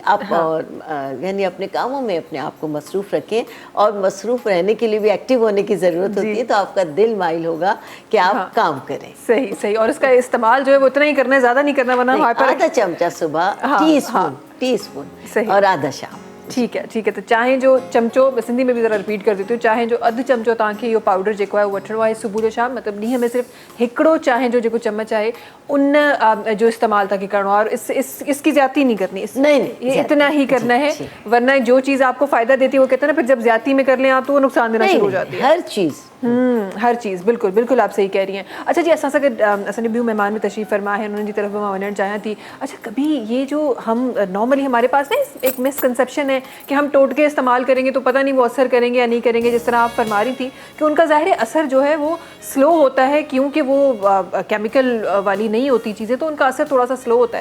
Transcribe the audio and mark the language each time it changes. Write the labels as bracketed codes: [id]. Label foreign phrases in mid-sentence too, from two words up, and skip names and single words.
[hi] आप और यानी अपने कामों में अपने आप को मसरूफ़ रखें, और मसरूफ़ रहने के लिए भी एक्टिव होने की ज़रूरत होती है, तो आपका दिल माइल होगा कि आप काम करें। सही सही, और इसका इस्तेमाल जो है वो इतना ही करना है, ज़्यादा नहीं करना, वरना आधा चमचा सुबह, टीस्पून और आधा शाम। ठीक है। [sd] तो चाहे जो चमचो, [hi] सिंधी में भी ज़रा रिपीट कर देती हूँ, [sd] चाहे जो अधु चमचो तव्हांखे इहो पाउडर जेको आहे वठिणो आहे सुबुह जो शाम, मतलब ॾींहं में सिर्फ हिकिड़ो चाहे जो जेको चम्मच आहे उन जो इस्तेमाल तव्हांखे करिणो आहे, [hi] और इसकी ज़्यादती नहीं करनी, नहीं ये इतना ही करना है, वरना जो चीज़ आपको फ़ायदा देती है वो कहते हैं ना, फिर जब ज़्यादती में कर लें आप तो वो नुकसान देना शुरू हो जाती है। हर चीज़ बिल्कुल आप सही कह रही हैं। [sd] अच्छा जी, असां सां गॾु असांजे ॿियूं महिमान में तशरीफ़ फरमा है, उन्हनि जी तरफ मां वञणु चाहियां थी। [hi] अच्छा, कभी ये जो हम नॉर्मली हमारे पास ना एक मिसकंसेप्शन है कि हम टोटके इस्तेमाल करेंगे तो पता नहीं वो असर करेंगे या नहीं करेंगे, जिस तरह आप फरमा रही थी कि उनका ज़ाहिर असर जो है वो स्लो होता है, क्योंकि वो केमिकल वाली नहीं होती चीज़ें, तो उनका असर थोड़ा सा स्लो होता है।